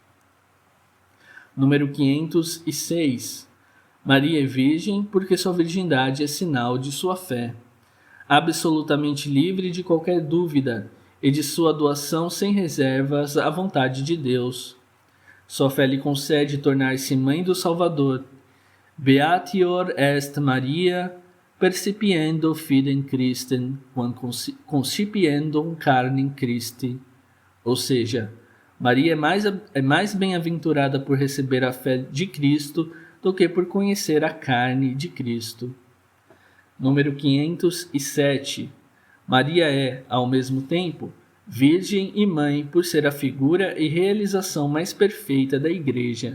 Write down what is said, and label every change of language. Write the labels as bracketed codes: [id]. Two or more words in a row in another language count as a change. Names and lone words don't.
[pt] Número 506. Maria é virgem porque sua virgindade é sinal de sua fé. Absolutamente livre de qualquer dúvida e de sua doação sem reservas à vontade de Deus. Sua fé lhe concede tornar-se mãe do Salvador. [la] Beatior est Maria, percipiendo fidem Christem, quam concipiendum carnem Christi. [pt] Ou seja, Maria é mais bem-aventurada por receber a fé de Cristo do que por conhecer a carne de Cristo. Número 507. Maria é, ao mesmo tempo, virgem e mãe por ser a figura e realização mais perfeita da Igreja.